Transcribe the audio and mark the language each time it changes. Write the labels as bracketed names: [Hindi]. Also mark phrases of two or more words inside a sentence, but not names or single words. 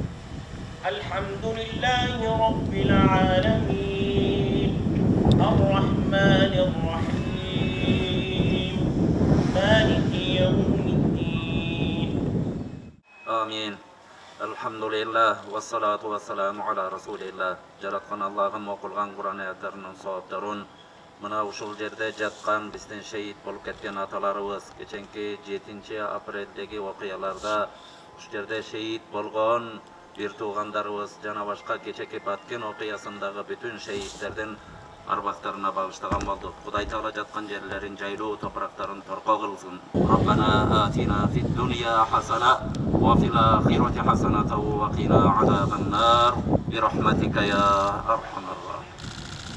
[Arabic] الحمد لله رب العالمين الرحمن الرحيم مالك يوم الدين. آمين. الحمد لله والصلاة والسلام على رسول الله. [Kyrgyz] Жараткан Аллахым окулган Кур'ан аяттарынын соопторун мына ушул жерде жаткан биздин шейит болуп кеткен аталарыбыз кеченки 7-апрелдеги окуяларда ушу жерде шейит болгон бир туугандарыбыз жана башка кечеки Баткен окуясындагы бүтүн шейиттердин арбактарына багыштаган болдук. Кудай Таала жаткан жерлерин жайлуу, топурактарын торко кылсын. [Arabic] ربنا آتنا في الدنيا حسنة وفي الآخرة حسنة وقنا عذاب النار برحمتك يا أرحم الراحمين.